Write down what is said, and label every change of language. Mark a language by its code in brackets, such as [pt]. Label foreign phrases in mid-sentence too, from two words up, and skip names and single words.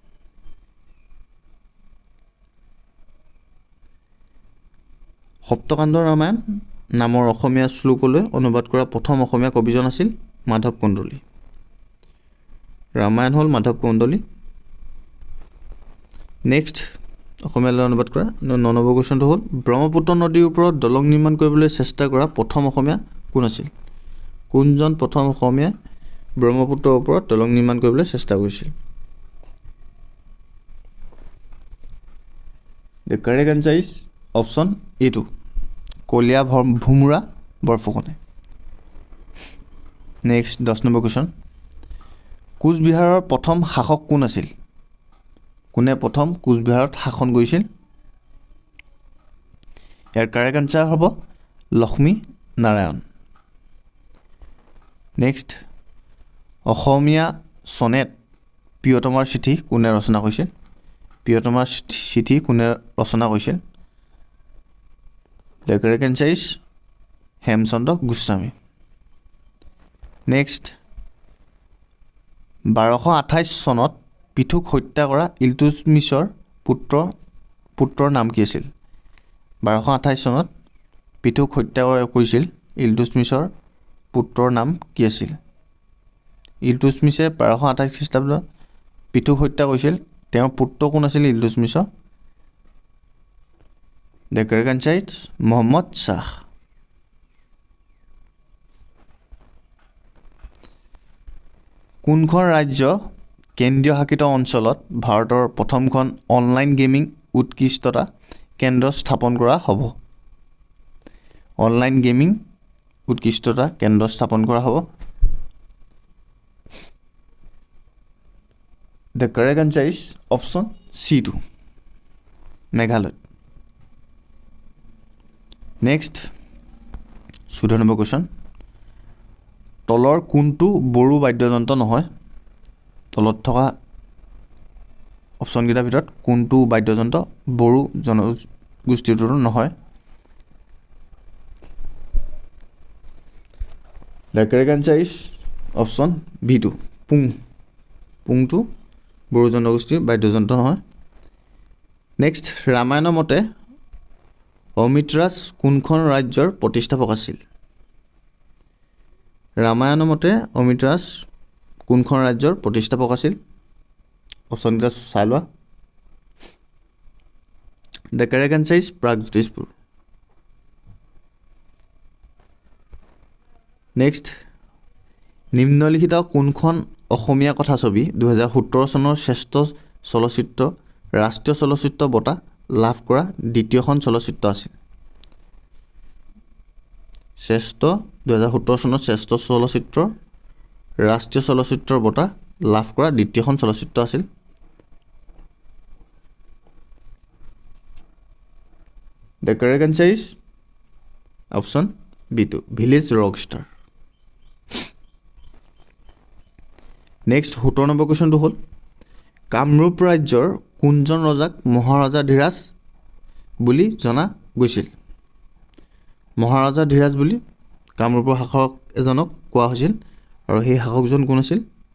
[as] সপ্তকাণ্ড ৰামায়ণ নামৰ অসমীয়া শ্লোকলৈ অনুবাদ কৰা প্ৰথম অসমীয়া কবিজন আছিল মাধৱ কন্দলী ৰামায়ণ হ'ল মাধৱ কন্দলী নেক্সট অসমীয়ালৈ অনুবাদ কৰা 9 নম্বৰ কোৱেশ্যনটো হ'ল ব্ৰহ্মপুত্ৰ নদীৰ ওপৰত দলং নিৰ্মাণ কৰিবলৈ চেষ্টা কৰা প্ৰথম অসমীয়া কোন আছিল কোনজন প্ৰথম অসমীয়াই ব্ৰহ্মপুত্ৰৰ ওপৰত দলং নিৰ্মাণ কৰিবলৈ চেষ্টা কৰিছিল [en] The correct answer is [as] অপচন এ টো কলীয়া ভোমোৰা বৰফুকনে নেক্সট 10 নম্বৰ কোৱেশ্যন কোচবিহাৰৰ প্ৰথম শাসক কোন আছিল কোনে প্ৰথম কোচবিহাৰত শাসন কৰিছিল ইয়াৰ [en] correct answer [as] হ'ব লক্ষ্মী নাৰায়ণ নেক্সট অসমীয়া সনেট প্ৰিয়তমাৰ চিঠি কোনে ৰচনা কৰিছিল প্ৰিয়তমাৰ চিঠি কোনে ৰচনা কৰিছিল [en] The correct answer is [as] হেমচন্দ্ৰ গোস্বামী. নেক্সট 1228 চনত পৃথুক হত্যা কৰা ইলতুৎমিছৰ পুত্ৰৰ নাম কি আছিল? 1228 চনত পৃথুক হত্যা কৰিছিল ইলতুৎমিছৰ পুত্ৰৰ নাম কি আছিল? ইলতুৎমিছে 1228 খ্ৰীষ্টাব্দত পৃথুক হত্যা কৰিছিল. তেওঁৰ পুত্ৰ কোন আছিল ইলতুৎমিছৰ? [en] The correct answer is [as] মোহাম্মদ শ্বাহ. কোনখন ৰাজ্য কেন্দ্ৰীয় শাসিত অঞ্চলত ভাৰতৰ প্ৰথমখন [en] online gaming [as] উৎকৃষ্টতা কেন্দ্ৰ স্থাপন কৰা হ'ব? [en] online gaming [as] উৎকৃষ্টতা কেন্দ্ৰ স্থাপন কৰা হ'ব. [en] The correct answer is option C2 [as] মেঘালয়. নেক্সট 14 নম্বৰ কুৱেশ্যন. তলৰ কোনটো বড়ো বাদ্যযন্ত্ৰ নহয়? তলত থকা অপশ্যনকেইটাৰ ভিতৰত কোনটো বাদ্যযন্ত্ৰ বড়ো জনগোষ্ঠীটোৰ নহয়? [en] The correct answer is option B2 [as] পুংটো বড়ো জনগোষ্ঠীৰ বাদ্যযন্ত্ৰ নহয়. নেক্সট ৰামায়ণৰ মতে অমৃতৰাজ কোনখন ৰাজ্যৰ প্ৰতিষ্ঠাপক আছিল? ৰামায়ণৰ মতে অমৃতৰাজ কোনখন ৰাজ্যৰ প্ৰতিষ্ঠাপক আছিল? অপশ্যনকেইটা চাই লোৱা. [en] The correct answer is [as] প্ৰাগজ্যোতিষপুৰ. নেক্সট নিম্নলিখিত কোনখন অসমীয়া কথাছবি 2017 চনৰ শ্ৰেষ্ঠ চলচ্চিত্ৰ ৰাষ্ট্ৰীয় চলচ্চিত্ৰ বঁটা লাভ কৰা দ্বিতীয়খন চলচ্চিত্ৰ আছিল? 2017 চনৰ শ্ৰেষ্ঠ চলচ্চিত্ৰ ৰাষ্ট্ৰীয় চলচ্চিত্ৰৰ বঁটা লাভ কৰা দ্বিতীয়খন চলচ্চিত্ৰ আছিল? [en] The correct answer is option B2 [as] ভিলেজ ৰকষ্টাৰ. নেক্সট 17 নম্বৰ কুৱেশ্যনটো হ'ল কামৰূপ ৰাজ্যৰ কোনজন ৰজাক মহাৰজা ধীৰাজ বুলি জনা গৈছিল? মহাৰজা ধীৰাজ বুলি কামৰূপৰ শাসক এজনক কোৱা হৈছিল আৰু সেই শাসকজন কোন আছিল?